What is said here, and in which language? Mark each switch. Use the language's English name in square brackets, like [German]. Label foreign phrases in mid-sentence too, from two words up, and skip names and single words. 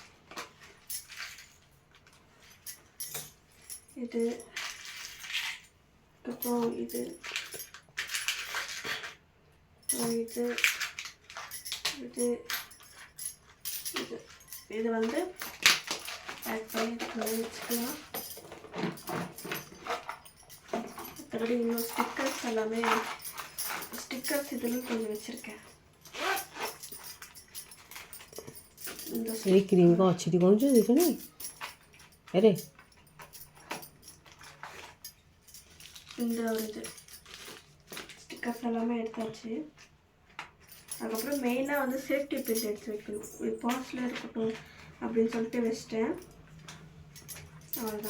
[Tamil] இது அப்புறம் இது இது இது இது வந்து பேக் பண்ணி இதுக்குள்ளே வச்சுக்கலாம். மற்றபடி இன்னும் ஸ்டிக்கர்ஸ் எல்லாமே ஸ்டிக்கர்ஸ் இதுலையும் கொஞ்சம் வச்சுருக்கேன். இந்த এই ক্রিম কো अच्छी थी कौन सी देखो अरे இந்த ஒரு இது ஸ்டிக்கர்ஸ் எல்லாமே எடுத்தாச்சு. அதுக்கப்புறம் மெயினாக வந்து சேஃப்டி பின் எடுத்து வைக்கணும். இது பாக்ஸில் இருக்கட்டும் அப்படின்னு சொல்லிட்டு வச்சிட்டேன். அவ்வளோதான்.